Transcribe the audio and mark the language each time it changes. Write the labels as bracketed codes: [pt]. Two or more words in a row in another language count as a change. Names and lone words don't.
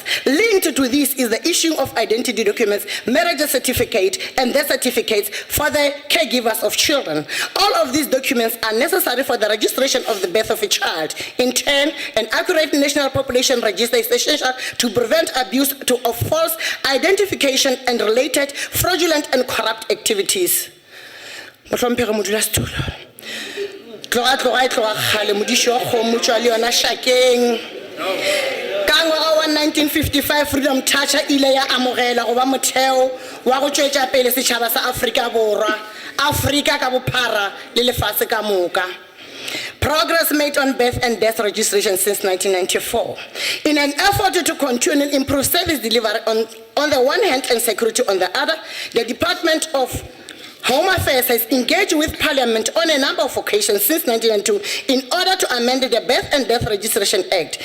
[en] Linked to this is the issuing of identity documents, marriage certificate, and death certificates for the caregivers of children. All of these documents are necessary for the registration of the birth of a child. In turn, an accurate national population register is essential to prevent abuse of false identification and related fraudulent and corrupt activities. [nso] Ka ngwaga wa 1955 Freedom Charter ile ya amogela go ba motheo wa go tšwetša pele setšhaba sa Afrika Borwa, Afrika ka bophara le lefatshe ka moka. [en] Progress made on birth and death registration since 1994. In an effort to continue and improve service delivery on the one hand and security on the other, the Department of Home Affairs has engaged with Parliament on a number of occasions since 1992 in order to amend the Birth and Death Registration Act.